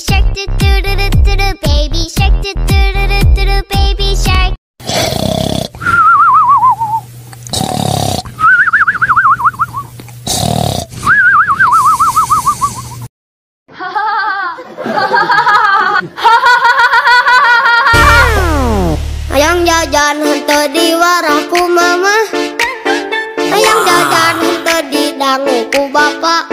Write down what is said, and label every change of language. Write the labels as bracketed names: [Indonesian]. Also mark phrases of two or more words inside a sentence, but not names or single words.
[English] do do do do do do, baby shark do do do do do do, baby shark. [Sundanese] Ayang jajan henteu di warahku mama, ayang jajan henteu di danguku bapak.